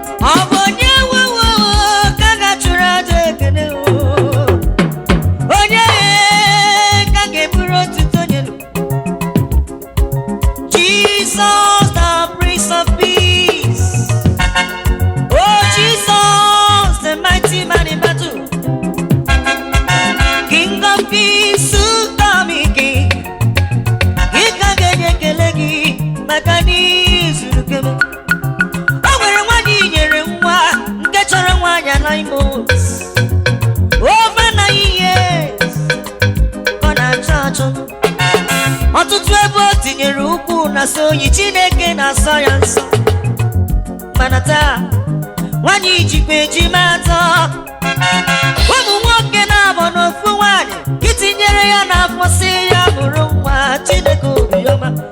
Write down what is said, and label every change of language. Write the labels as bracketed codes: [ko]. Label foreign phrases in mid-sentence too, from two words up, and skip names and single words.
[ig] Ọ bụ onye nwe nwe o, ka a ga-achụrụ aja ekele o? Onye ka a ga-eburu otuto nye nụ? [en] Jesus, the Prince of Peace. Oh, Jesus, the mighty man in battle. King of Kings, who call me King. [ig] Ị ka ga-enye ekele gị maka na ị zuru ke m. O nwere nwaanyị nyere nwa nke chọrọ nwaanyị [en] nine months. Over nine years. [ig] Ọ na-achọ achọ. Ọtụtụ ebe o tinyere ụkwụ na so oyi Chineke na-asọ ya nsọ. Mana taa, nwaanyị jikwa ejima atọ. Ụmụ nwoke na-abụ n'ofu nwaanyị, itinyere ya n'afọ sị ya bụrụ nwa Chineke obiọma.